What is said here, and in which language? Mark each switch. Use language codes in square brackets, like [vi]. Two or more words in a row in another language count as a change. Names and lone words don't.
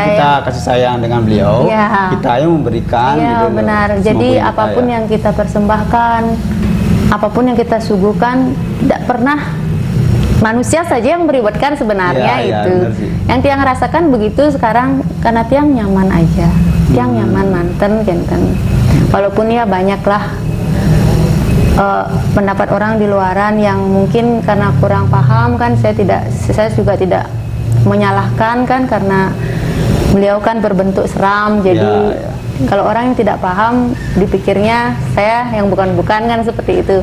[id] Karena kita kasih sayang dengan beliau, kita yang memberikan. Iya, gitu benar. Jadi apapun yang kita persembahkan, apapun yang kita suguhkan, tidak pernah manusia saja yang meribetkan sebenarnya itu. Yang Tiang rasakan begitu sekarang karena Tiang nyaman aja. [ban] Tiang nyaman manten, genten. [id] Walaupun ya banyaklah pendapat orang di luaran yang mungkin karena kurang paham kan, saya juga tidak menyalahkan kan karena beliau kan berbentuk seram, jadi kalau orang yang tidak paham dipikirnya saya yang bukan-bukan kan seperti itu.